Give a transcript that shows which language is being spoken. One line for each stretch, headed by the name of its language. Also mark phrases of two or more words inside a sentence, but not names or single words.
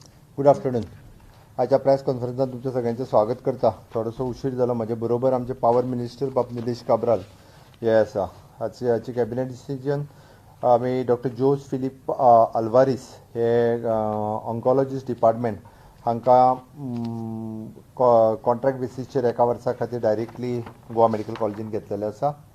English: good afternoon.
Konkani: आजच्या प्रेस कॉन्फरन्सात तुमच्या सगळ्यांचं स्वागत करता. थोडंसं उशीर झाला. माझ्या बरोबर आमचे
English: power minister
Konkani: बाब निलेश काब्राल हे आसा. हाची
English: cabinet decision
Konkani: आमी डॉक्टर जोस फिलिप आल्वारीस हे
English: oncologist department
Konkani: हांकां कॉन्ट्रॅक्ट बेसिसचेर एका वर्सा खातीर डायरेक्टली गोवा मेडिकल कॉलेजीन घेतलेले आसा.